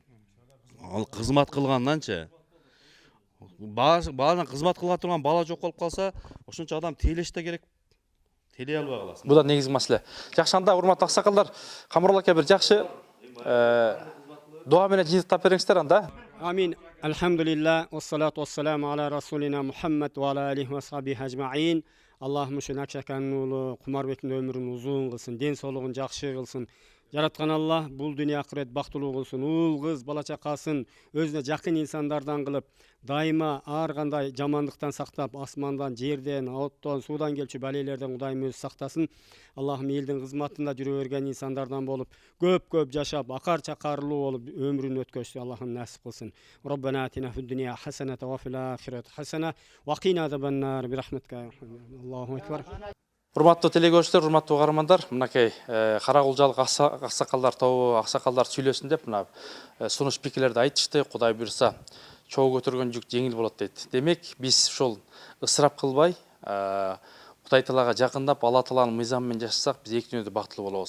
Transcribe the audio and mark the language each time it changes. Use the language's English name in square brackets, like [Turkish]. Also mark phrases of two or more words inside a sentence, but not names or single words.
[Kyrgyz] Ал кызмат кылганданчы. Баарынан кызмат кыла турган бала жок болуп калса, ошончо адам тейлеш да керек. Тейлей албай каласың. Бул да негизги маселе. Жакшы, анда урматтуу аксакалдар, Камырол ака бир жакшы дуа менен жыйынтыктап бериңиздер анда. Амин. [Arabic] الحمد لله والصلاة والسلام على رسولنا محمد وعلى آله وصحبه أجمعين. [Kyrgyz] Аллахым ушул Акшаканын уулу Кумарбектин өмүрүн узун кылсын, ден соолугун жакшы кылсын. Жараткан Аллах бул дүйнө акырет бактылуу кылсын, уул кыз бала чакасын өзүнө жакын инсандардан кылып, дайыма ар кандай жамандыктан сактап, асмандан, жерден, оттон, суудан келчү балелерден Кудайым өзү сактасын. Аллахым элдин кызматында жүрө берген инсандардан болуп, көп жашап, акар чакарлуу болуп өмүрүн өткөзсү. Аллахым насип кылсын. [Arabic] ربنا آتنا في الدنيا حسنة وفي الآخرة حسنة وقنا عذاب النار برحمتك. الله أكبر. [Kyrgyz] Урматтуу телекөрүүчүлөр, урматтуу каармандар, мынакей Каракулжалык аксакалдар тобу, аксакалдар сүйлөсүн деп мына сунуш пикирлерди айтышты. Кудай буйрса, чогуу көтөргөн жүк жеңил болот дейт. Демек, биз ушул ысырап кылбай, Кудай Таалага жакындап, Алла Тааланын мыйзамы менен жашасак, биз эки дүйнөдө бактылуу болобуз.